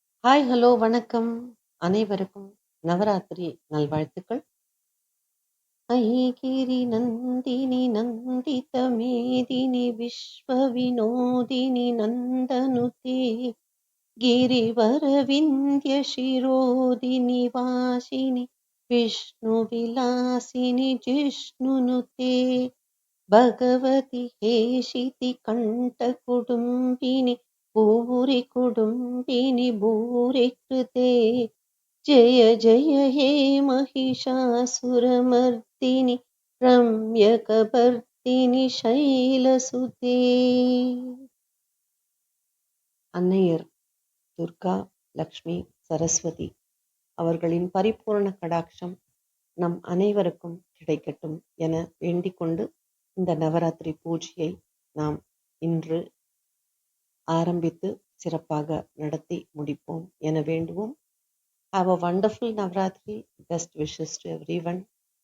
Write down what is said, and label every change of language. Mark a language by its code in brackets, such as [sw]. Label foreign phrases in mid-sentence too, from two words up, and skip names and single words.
[en] Hi, hello, வணக்கம். [ta] அனைவருக்கும் நவராத்திரி நல்வாழ்த்துக்கள். [sa] अयिगिरि नन्दिनि नन्दित मेदिनि विश्व विनोदिनि नन्दनुते गिरिवर विंध्य शिरोदिनि वासिनि विष्णु विलासिनि जिष्णुनुते भगवति हेशिति कंठ कुडुम्बिनि भूरि कुडुम्बिनि भूरि कृते जय जय हे महिषासुरमर्दिनि रम्यकपर्दिनि शैलसुते. [ta] அன்னையர் துர்கா, லக்ஷ்மி, சரஸ்வதி அவர்களின் பரிபூர்ண கடாட்சம் நம் அனைவருக்கும் கிடைக்கட்டும் என வேண்டிக்கொண்டு இந்த நவராத்திரி பூஜையை நாம் இன்று ஆரம்பித்து சிறப்பாக நடத்தி முடிப்போம் என வேண்டுவோம். [en] Have a wonderful Navratri. Best wishes to everyone.